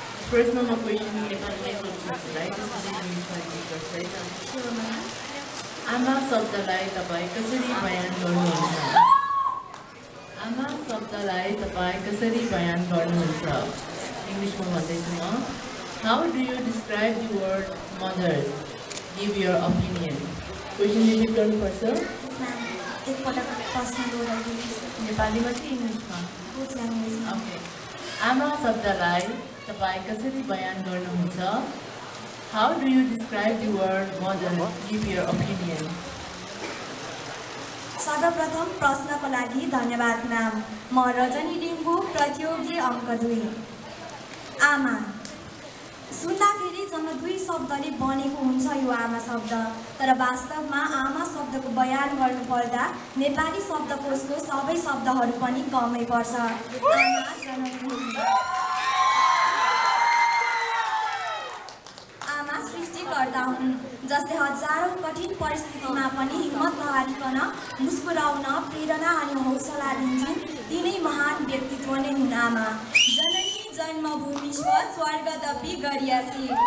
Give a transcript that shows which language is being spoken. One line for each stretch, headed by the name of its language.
English: First normal question
Nepali: नेपालीमै सोध्छु है, त्यसपछि इङ्ग्लिसमा रिपिट गर्छु है त.
English: Sure, ma'am.
Nepali: आमा शब्दलाई तपाईँ कसरी बयान गर्नुहुन्छ? आमा शब्दलाई तपाईँ कसरी बयान गर्नुहुन्छ? इङ्ग्लिसमा भन्दैछु म.
English: How do you describe the word mother? Give your opinion.
Nepali: Question repeat गर्नुपर्छ.
English: Yes, ma'am.
Nepali: एकपटक प्रश्न दोहोऱ्याइदिनुहोस्. नेपालीमा कि इङ्ग्लिसमा?
English: Both language, ma'am.
Nepali: ओके. आमा शब्दलाई तपाईँ कसरी बयान गर्नुहुन्छ?
English: How do you describe the word mother? Give your opinion.
Nepali: सर्वप्रथम प्रश्नको लागि धन्यवाद म्याम. म रजनी लिम्बू, प्रतियोगी अङ्क 2. आमा. सुन्दाखेरि जम्मा 2 शब्दले बनेको हुन्छ यो आमा शब्द, तर वास्तवमा आमा शब्दको बयान गर्नुपर्दा नेपाली शब्दकोशको सबै शब्दहरू पनि कमै पर्छ। आमा जननी हुन्। आमा सृष्टिकर्ता हुन्, जसले हजारौं कठिन परिस्थितिमा पनि हिम्मत नहारिकन मुस्कुराउन प्रेरणा अनि हौसला दिन्छन्। तिनै महान व्यक्तित्व नै हुन् आमा।
Sanskrit: जननी जन्मभूमि स्वर्गदपि गरियासी।